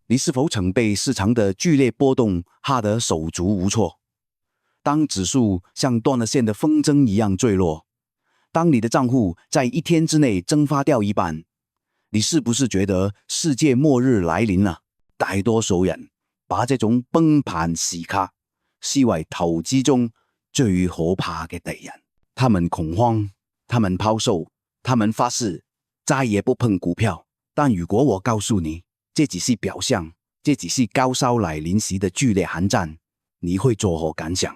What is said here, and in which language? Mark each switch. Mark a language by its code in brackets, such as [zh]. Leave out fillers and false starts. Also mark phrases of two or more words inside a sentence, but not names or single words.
[zh] 你是否曾被市场的剧烈波动吓得手足无措？当指数像断了线的风筝一样坠落，当你的账户在一天之内蒸发掉一半，你是不是觉得世界末日來臨了？大多數人把這種崩盤時刻視為投資中最可怕嘅敵人。他們恐慌，他們拋售，他們發誓再也不碰股票。但如果我告訴你，這只是表象，這只是高燒來臨時的劇烈寒戰，你會作何感想？